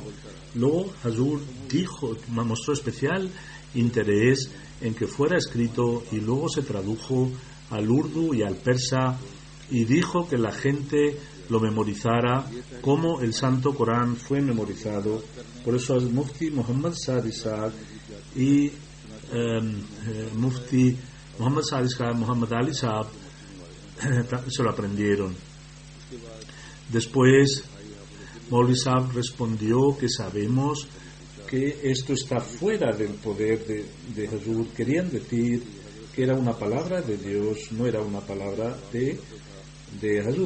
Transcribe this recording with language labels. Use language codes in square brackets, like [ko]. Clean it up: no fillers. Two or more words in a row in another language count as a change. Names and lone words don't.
[es] Luego Hazur mostró especial interés en que fuera escrito y luego se tradujo al urdu y al persa y dijo que la gente lo memorizara como el Santo Corán fue memorizado. Por eso el Mufti Muhammad Sadi Saad y Mufti Muhammad Sadi Saad, Muhammad Ali Saab se lo aprendieron. Después Maulvi Saab respondió que sabemos que esto está fuera del poder de Hazur. Querían decir que era una palabra de Dios, no era una palabra de Hazur.